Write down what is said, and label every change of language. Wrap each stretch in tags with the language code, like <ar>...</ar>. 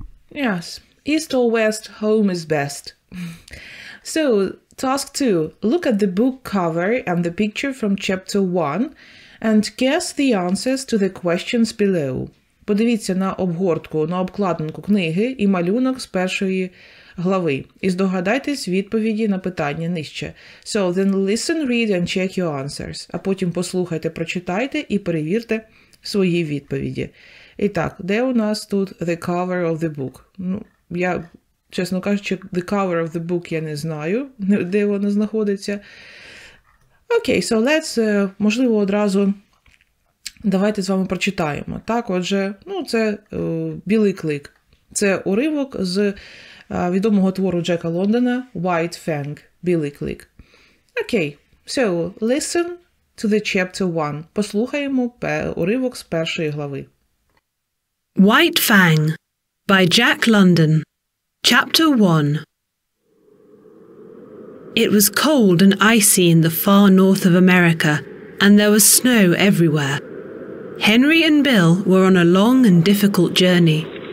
<en>Yes, East or West, home is best. So, task 2. Look at the book cover and the picture from chapter 1 and guess the answers to the questions below.</en> <uk>Подивіться на обгортку, на обкладинку книги і малюнок з першої глави. І здогадайтесь відповіді на питання нижче.</uk> <en>So, then listen, read and check your answers.</en> <uk>А потім послухайте, прочитайте і перевірте свої відповіді. І так, де у нас тут</uk> <en>the cover of the book?</en> <uk>Ну, я, чесно кажучи, the cover of the book я не знаю, де воно знаходиться. Окей,</uk> <en>so let's,</en> <uk>можливо, одразу давайте з вами прочитаємо. Так, отже, ну, це білий клик. Це уривок з відомого твору Джека Лондона White Fang, білий клик.</uk> <en>Окей, so listen to the chapter 1.</en> <uk>Послухаємо уривок з першої глави.</uk> <en>White Fang by Jack London. Chapter 1. It was cold and icy in the far north of America, and there was snow everywhere. Henry and Bill were on a long and difficult journey.</en>